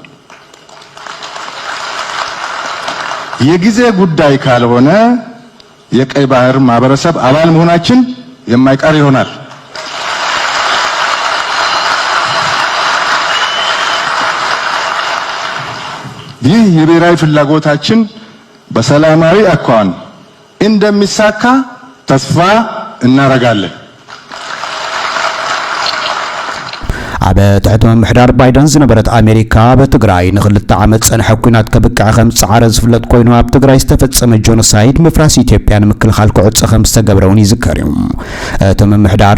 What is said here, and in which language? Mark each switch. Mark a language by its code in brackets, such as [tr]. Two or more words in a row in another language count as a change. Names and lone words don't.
[am] የጊዜ ጉዳይ ካልሆነ የቀይ ባህር ማህበረሰብ አባል መሆናችን የማይቀር ይሆናል። ይህ የብሔራዊ ፍላጎታችን በሰላማዊ አኳኋን እንደሚሳካ ተስፋ እናረጋለን። [ti] ኣብ ትሕቲ ምምሕዳር ባይደን ዝነበረት ኣሜሪካ በትግራይ ንኽልተ ዓመት ጸንሐ ኩናት ከብቅዕ ከም ዝፀዓረ ዝፍለጥ ኮይኑ ኣብ ትግራይ ዝተፈጸመ ጆኖሳይድ ምፍራስ ኢትዮጵያ ንምክልኻል ክዕጽ ከም ዝተገብረውን ይዝከር እዩ። እቲ ምምሕዳር